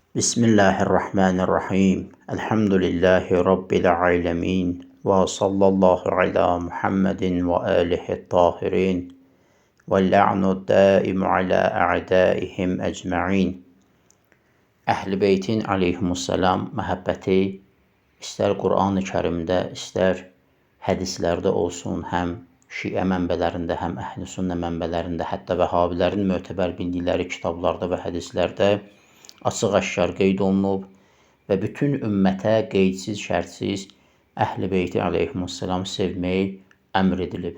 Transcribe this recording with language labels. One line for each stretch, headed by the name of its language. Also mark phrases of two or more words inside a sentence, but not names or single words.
Arabic: بسم الله الرحمن الرحيم. الحمد لله رب العالمين. وصلى الله على محمد وآله الطاهرين. واللعن الدائم على أعدائهم أجمعين.
Azerbaijani: Əhl-i Beytin aleyhimussalam məhəbbəti istər Qur'an-ı Kərimdə, istər hədislərdə olsun, həm Şiə mənbələrində, həm Əhl-i Sünnə mənbələrində, hətta Vəhabilərin mötəbər bildikləri kitablarda və hədislərdə açıq-aşkar qeyd olunub və bütün ümmətə qeydsiz, şərtsiz Əhl-i Beyti aleyhimussalam sevmək əmr edilib.